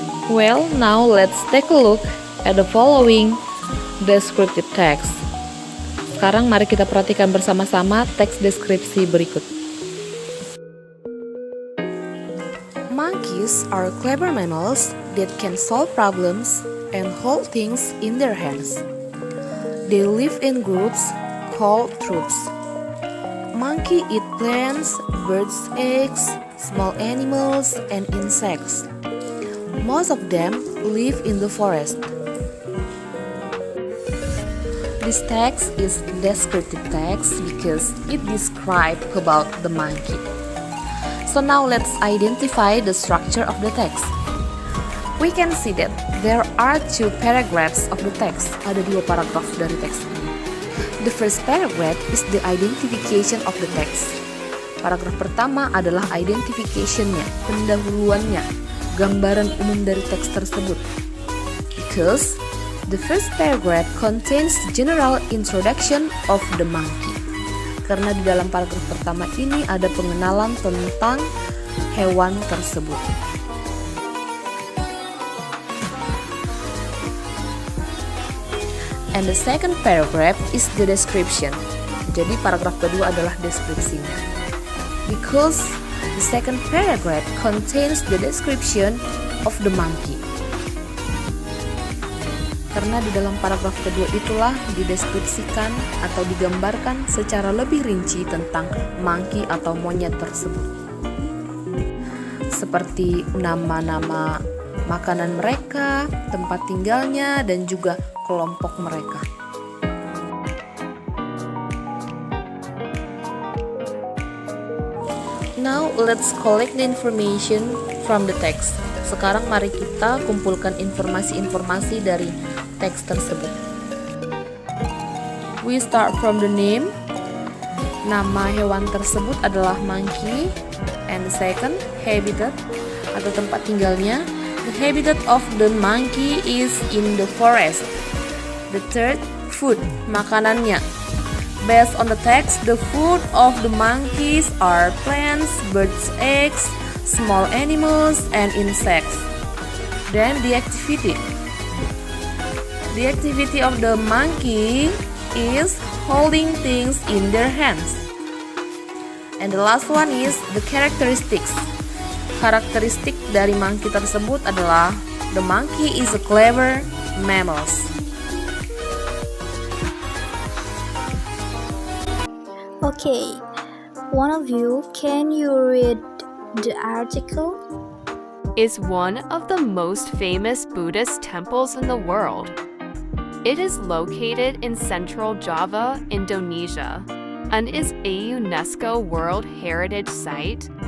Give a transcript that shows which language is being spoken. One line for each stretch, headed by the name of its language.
English: Well, now let's take a look at the following descriptive text.
Indonesian: Sekarang mari kita perhatikan bersama-sama teks deskripsi berikut.
English: Monkeys are clever mammals that can solve problems and hold things in their hands. They live in groups called troops. Monkey eat plants, birds' eggs, small animals, and insects. Most of them live in the forest. This text is descriptive text because it describes about the monkey. So now let's identify the structure of the text. We can see that there are two paragraphs of the text.
Indonesian: Ada dua paragraf dari teks ini.
English: The first paragraph is the identification of the text.
Indonesian: Paragraf pertama adalah identification-nya, pendahuluannya, gambaran umum dari teks tersebut.
English: Because the first paragraph contains general introduction of the monkey.
Indonesian: Karena di dalam paragraf pertama ini ada pengenalan tentang hewan tersebut.
English: And the second paragraph is the description.
Indonesian: Jadi paragraf kedua adalah deskripsinya.
English: Because the second paragraph contains the description of the monkey.
Indonesian: Karena di dalam paragraf kedua itulah dideskripsikan atau digambarkan secara lebih rinci tentang monkey atau monyet tersebut. Seperti nama-nama makanan mereka, tempat tinggalnya, dan juga kelompok mereka.
English: Now let's collect the information from the text.
Indonesian: Sekarang mari kita kumpulkan informasi-informasi dari teks tersebut.
English: We start from the name.
Indonesian: Nama hewan tersebut adalah monkey.
English: And the second,
Indonesian: habitat atau tempat tinggalnya.
English: The habitat of the monkey is in the forest. The third, food,
Indonesian: makanannya.
English: Based on the text, the food of the monkeys are plants, birds' eggs, small animals, and insects. Then the activity. The activity of the monkey is holding things in their hands. And the last one is the characteristics.
Indonesian: Karakteristik dari monkey tersebut adalah
English: the monkey is a clever mammal. Okay, one of you, can you read the article? Is one of the most famous Buddhist temples in the world. It is located in central Java, Indonesia, and is a UNESCO World Heritage Site.